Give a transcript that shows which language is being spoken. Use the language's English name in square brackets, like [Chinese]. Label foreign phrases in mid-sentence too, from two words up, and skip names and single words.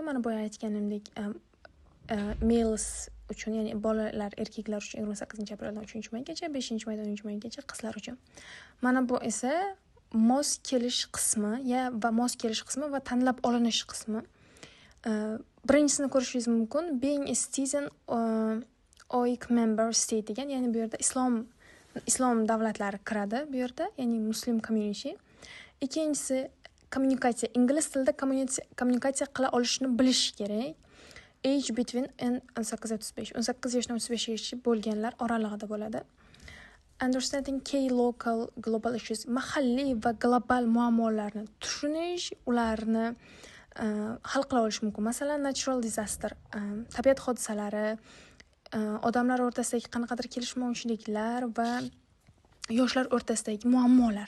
[Uzbek] Mana [English] boya aytganimdek, [Uzbek] males uchun, ya'ni bolalar, erkaklar uchun 28-apreldan 3-maygacha, 5-maydan 10-maygacha qizlar uchun. Mana bu esa mos kelish qismi va tanlab olinish qismi. Birinchisini ko'rishingiz mumkin, [English] being a citizen OIC member state [Uzbek] degan, ya'ni bu yerda islom davlatlari kiradi bu yerda, ya'ni [English] muslim community. [Uzbek] Ikkinchisi kommunikatsiya, ingliz tilida kommunikatsiya qila olishni bilish kerak. [English] Age between [Uzbek] 18-35 yoshdan 35 yoshgacha bo'lganlar oralig'ida bo'ladi. [English] Understanding key local global issues, [Uzbek] mahalliy va global muammolarni tushunish, ularni hal qila olish mumkin. Masalan, [English] natural disaster, [Uzbek] tabiat hodisalari, odamlar o'rtasidagi qanaqadir kelishmovchiliklar va yoshlar o'rtasidagi muammolar.